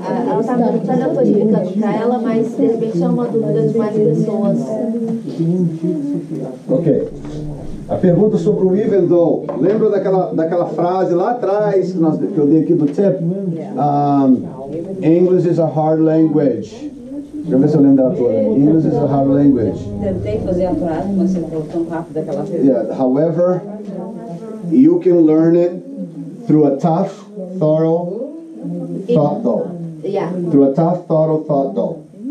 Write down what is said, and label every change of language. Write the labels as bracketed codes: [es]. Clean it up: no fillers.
[pt] Ela está perguntando, eu estou explicando para ela, mas de repente é uma dúvida de mais pessoas. Ok. A pergunta sobre o even though. Lembra daquela frase lá atrás que eu dei aqui do tip? [en] English is a hard language. [pt] Deixa eu ver se eu lembro dela toda. [en] English is a hard language. [pt] Tentei fazer a frase, mas você falou tão rápido daquela vez. [en] Yeah. However, you can learn it through a tough, thorough thought though. Through a tough, thorough thought though.